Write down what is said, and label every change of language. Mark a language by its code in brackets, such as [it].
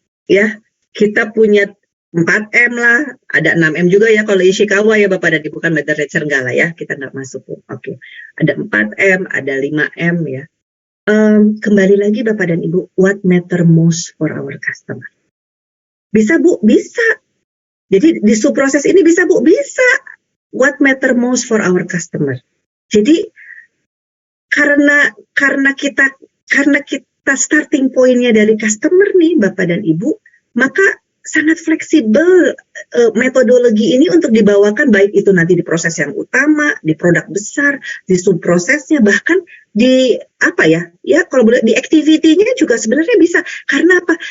[id] Ya, kita punya 4M lah, ada 6M juga ya kalau Ishikawa ya Bapak dan Ibu, kan literature enggak lah ya, kita nggak masuk. Oke. Ada 4M, ada 5M ya. Kembali lagi Bapak dan Ibu, [en] what matter most for our customer? [id] Bisa Bu, bisa. Jadi di subproses ini bisa Bu, bisa. [en] What matter most for our customer. [id] Jadi karena kita starting pointnya dari customer nih Bapak dan Ibu, maka sangat fleksibel metodologi ini untuk dibawakan, baik itu nanti di proses yang utama, di produk besar, di subprosesnya, bahkan di kalau boleh di activity-nya juga sebenarnya bisa. Karena apa?